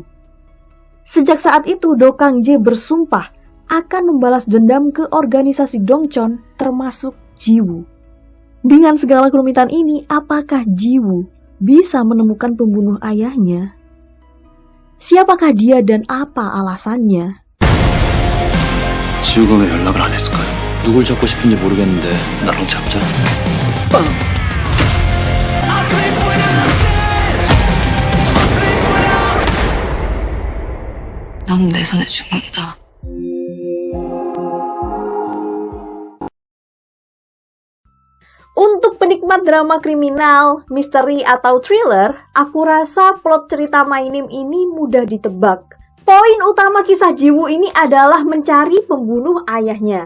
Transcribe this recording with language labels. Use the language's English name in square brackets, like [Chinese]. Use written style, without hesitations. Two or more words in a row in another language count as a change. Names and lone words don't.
[Indonesian] Sejak saat itu, Do Kang-jae bersumpah akan membalas dendam ke organisasi Dongchon termasuk Jiwoo. Dengan segala kerumitan ini, apakah Jiwoo bisa menemukan pembunuh ayahnya? Siapakah dia dan apa alasannya? [Korean] 지우가 왜 연락을 안 했을까요? 누굴 잡고 싶은지 모르겠는데 나랑 잡자. 넌 내 손에 죽는다. [Indonesian] Untuk penikmat drama kriminal, misteri, atau thriller, aku rasa plot cerita My Name ini mudah ditebak. Poin utama kisah Jiwoo ini adalah mencari pembunuh ayahnya.